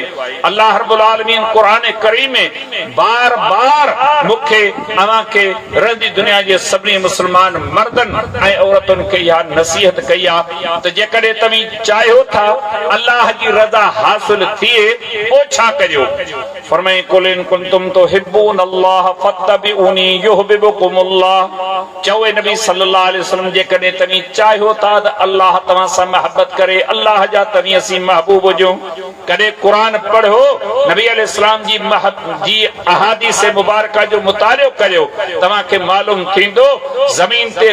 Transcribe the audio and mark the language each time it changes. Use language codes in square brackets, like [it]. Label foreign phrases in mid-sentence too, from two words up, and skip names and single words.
[sd] अल्लाह रब्बुल आलमीन क़ुरान करीम में बार बार मूंखे अव्हांखे रहंदी दुनिया जे सभिनी मुस्लमान मर्दनि ऐं औरतुनि खे इहा नसीहत कई आहे त जेकॾहिं तव्हीं चाहियो था अल्लाह जी रज़ा हासिल थिए पोइ छा करियो? [ar] फरमाए قل إن كنتم تحبون الله فاتبعوني يحببكم الله. [sd] चओ नबी [ar] صلى الله عليه وسلم [sd] जेकॾहिं तव्हीं चाहियो था त अल्लाह तव्हां सां मोहबत करे, अल्लाह जा तव्हीं असीं महबूब हुजूं, कदे कुरान पढ़ो नबी अलैहिस्सलाम जी अहादीस मुबारका जो मुतालियो करियो तव्हां खे मालूम थींदो ज़मीन ते